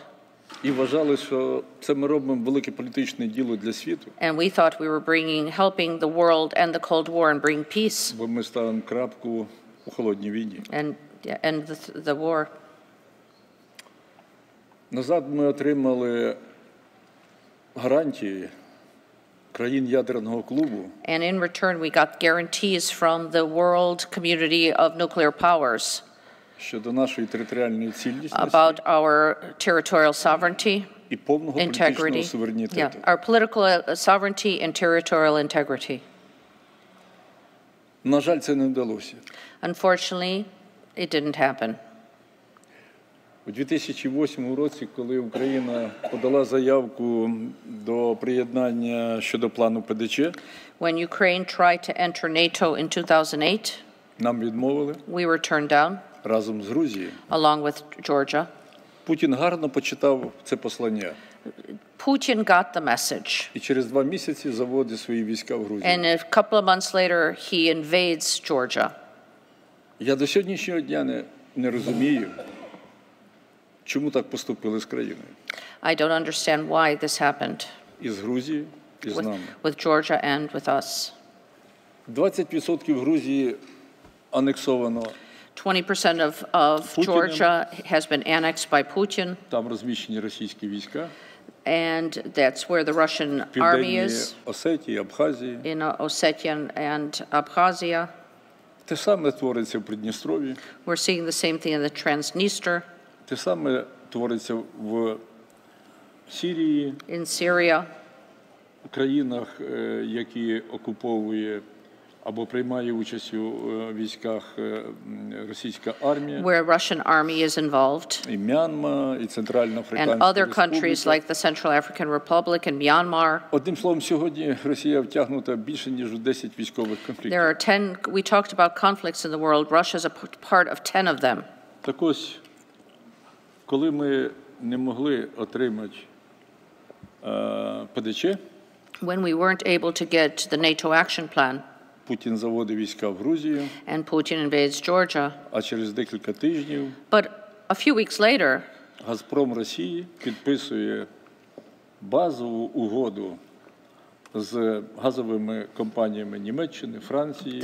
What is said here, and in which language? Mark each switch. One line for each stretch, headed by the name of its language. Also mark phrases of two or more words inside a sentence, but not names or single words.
Ukrainian: і вважали, що це ми робимо велике політичне діло для світу,
English: and we thought we were helping the world end the Cold War and bring peace
Ukrainian: бо ми ставимо крапку у холодній війні.
English: and end the war.
Ukrainian: Назад ми отримали гарантії країн ядерного клубу,
English: And in return we got guarantees from the world community of nuclear powers
Ukrainian: щодо нашої територіальної цілісності
English: about our territorial sovereignty,
Ukrainian: і повного політичного
English: integrity,
Ukrainian: суверенітету.
English: our political sovereignty and territorial integrity.
Ukrainian: На жаль, це не вдалося.
English: Unfortunately, it didn't happen.
Ukrainian: У 2008 році, коли Україна подала заявку до приєднання щодо плану ПДЧ,
English: When Ukraine tried to enter NATO in 2008,
Ukrainian: нам відмовили
English: we were turned down,
Ukrainian: разом з Грузією.
English: along with Georgia.
Ukrainian: Путін гарно почитав це послання
English: Putin got the message,
Ukrainian: і через 2 місяці заводить свої війська в Грузію.
English: and a couple of months later, he invades Georgia.
Ukrainian: Я до сьогоднішнього дня не розумію, чому так поступили з країною.
English: I don't understand why this happened
Ukrainian: І з Грузією, і з нами.
English: with Georgia and with us.
Ukrainian: 20% Грузії анексовано.
English: 20% of Georgia has been annexed by Putin,
Ukrainian: Там розміщені російські війська.
English: and that's where the Russian
Ukrainian: В
English: army
Ukrainian: Південній
English: is,
Ukrainian: Осетії, Абхазії.
English: in Ossetia and Abkhazia.
Ukrainian: Те саме твориться в Придністров'ї.
English: We're seeing the same thing in the Transnistria,
Ukrainian: Те саме твориться в Сирії,
English: in Syria,
Ukrainian: в країнах, які окуповує або приймає участь у військах російська армія,
English: where Russian army is involved,
Ukrainian: і Мянма, і
English: and
Ukrainian: Центральноафриканська
English: other countries
Ukrainian: Республіка.
English: like the Central African Republic and Myanmar.
Ukrainian: Одним словом, сьогодні Росія втягнута більше, ніж у 10 військових
English: There
Ukrainian: конфліктів.
English: are 10, we talked about conflicts in the world. Russia is a part of 10 of them.
Ukrainian: Так ось, коли ми не могли отримати ПДЧ,
English: When we weren't able to get the NATO action plan,
Ukrainian: Путін заводить війська в Грузію,
English: and Putin invades Georgia,
Ukrainian: а через декілька тижнів
English: but a few weeks later,
Ukrainian: Газпром Росії підписує базову угоду з газовими компаніями Німеччини, Франції,